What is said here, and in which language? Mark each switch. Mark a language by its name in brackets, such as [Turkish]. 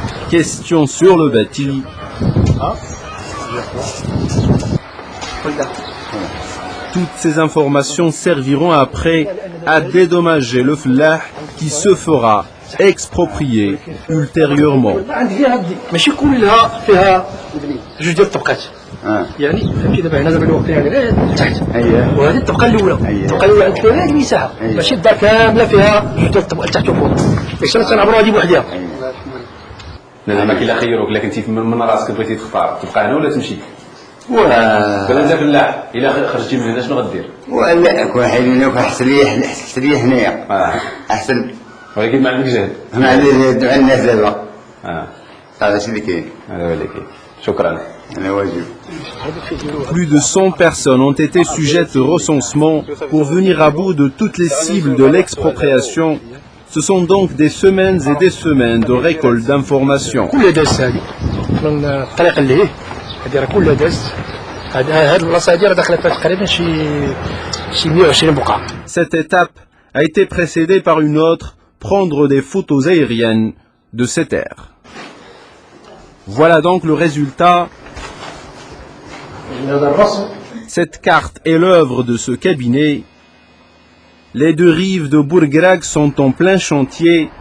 [French] Questions sur le bâti. Toutes ces informations serviront après à dédommager le flah qui se fera exproprié ultérieurement. [Arabic] ماشي كلها فيها جوج ديال الطبقات يعني فهمتي دابا هنا دابا الوقت يعني تحت وهذه الطبقه الاولى الطبقه الاولى عندك فيها هذه المساحه ماشي الدار كامله فيها جوج ديال الطبقات تحت وفوق باش تنعبروا هذه بوحدها لما كي لا خيروك الا كنتي من راسك بغيتي تختار تبقى هنا ولا تمشي بلا انت فلاح الا خرجتي من هنا شنو غدير ولا كون حيدنا احسن لي هنايا احسن ولكن ما عندك جهد ما عندي جهد مع الناس دابا هذا الشيء اللي كاين هذا هو اللي كاين شكرا انا واجب. [French] Plus de 100 personnes ont été sujettes au recensement pour venir à bout de toutes les cibles de l'expropriation. Ce sont donc des semaines et des semaines de récolte d'informations. [Arabic] كل داز هذه من الطريق اللي هذه راه كلها داز هذه البلاصه هذه راه داخله فيها تقريبا شي 120 بقعه. [French] Cette étape a été précédée par une autre, prendre des photos aériennes de ces terres. Voilà donc le résultat. Cette carte est l'œuvre de ce cabinet. Les deux rives de Bourgrag sont en plein chantier.